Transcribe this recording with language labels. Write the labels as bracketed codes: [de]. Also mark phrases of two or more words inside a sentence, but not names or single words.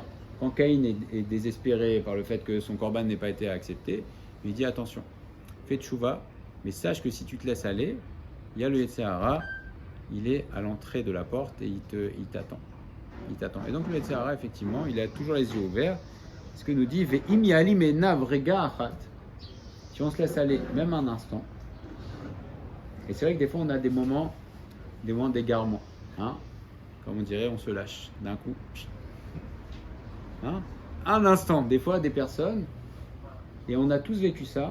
[fr] Quand Caïn est désespéré par le fait que son korban n'ait pas été accepté, il lui dit, attention, fais tchouva, mais sache que si tu te laisses aller, il y a le Yetzirah, il est à l'entrée de la porte et il t'attend. Il t'attend. Et donc le Yetzirah, effectivement, il a toujours les yeux ouverts. Ce que nous dit [he] ואם יעלים עיניו רגע אחת. [fr] Si on se laisse aller, même un instant. Et c'est vrai que des fois on a des moments d'égarement. Hein? Comme on dirait, on se lâche d'un coup. Hein? Un instant, des fois des personnes, et on a tous vécu ça.